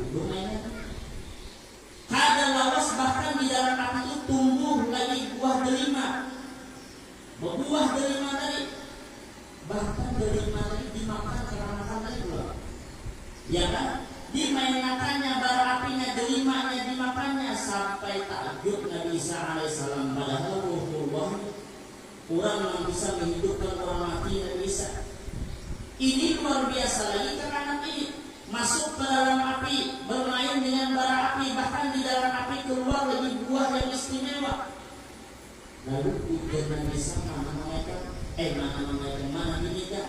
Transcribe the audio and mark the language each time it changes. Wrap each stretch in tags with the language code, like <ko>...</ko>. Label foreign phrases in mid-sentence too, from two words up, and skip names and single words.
<id>Bermainnya</id> <bjn>kada lawas,</bjn> <id>bahkan di dalam api itu tumbuh lagi buah delima. Buah delima tadi, bahkan delima tadi dimakan kekanakan tadi pula. Ya kan? Dimainkannya bara apinya, delimanya dimakannya, sampai takjub Nabi Isa alaihissalam. Padahal Rasulullah orang yang bisa menghidupkan orang mati Nabi Isa. Ini luar biasa lagi kekanakan ini. Masuk ke dalam api, bermain dengan bara api, bahkan di dalam api keluar lagi buah yang istimewa. Lalu ujian Nabi Isa mana ini kan?</id>